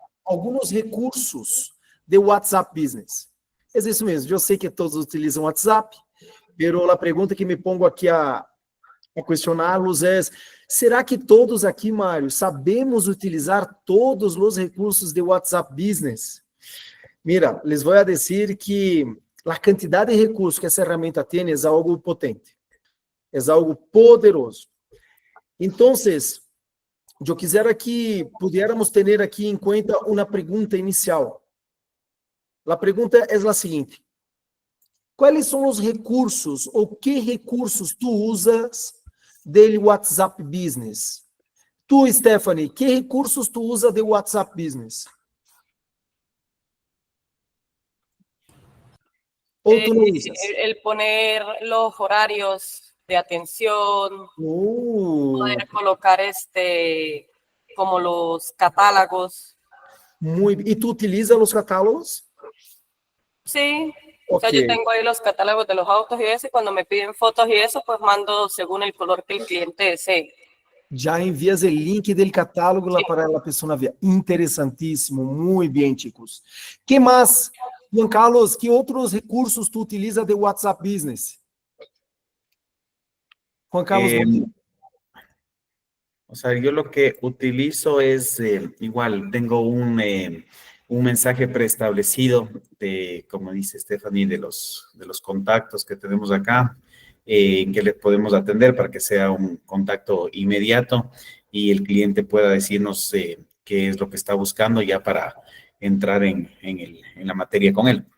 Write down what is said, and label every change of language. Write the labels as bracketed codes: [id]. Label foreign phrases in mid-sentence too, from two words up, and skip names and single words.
[pt] alguns recursos de WhatsApp Business. É isso mesmo, eu sei que todos utilizam WhatsApp, mas a pergunta que me pongo aqui a questioná-los é: será que todos aqui, Mário, sabemos utilizar todos os recursos de WhatsApp Business? [es] Mira, les voy a decir [pt] que a quantidade de recursos que essa ferramenta tem é algo potente, é algo poderoso. Então, eu quisera que pudiéramos ter aqui em conta uma pergunta inicial. A pergunta é a seguinte: quais são os recursos ou que recursos tu usas do WhatsApp Business? Tu, Stephanie, que recursos tu usa do WhatsApp Business? Ou tu não usas? [es] El poner los horarios de atención, poder colocar como los catálogos. ¿Y tú utilizas los catálogos? Sí, Okay. O sea, yo tengo ahí los catálogos de los autos y eso, y cuando me piden fotos y eso, pues mando según el color que el cliente desee. [pt] Já envias o link do catálogo lá para a pessoa ver. Interessantíssimo, muito bem, chicos. Que mais, Juan Carlos, que outros recursos tu utiliza de WhatsApp Business? Juan Carlos. [es] O sea, yo lo que utilizo es igual, tengo un mensaje preestablecido de, como dice Stephanie, de los contactos que tenemos acá, que le podemos atender para que sea un contacto inmediato y el cliente pueda decirnos qué es lo que está buscando ya para entrar en la materia con él.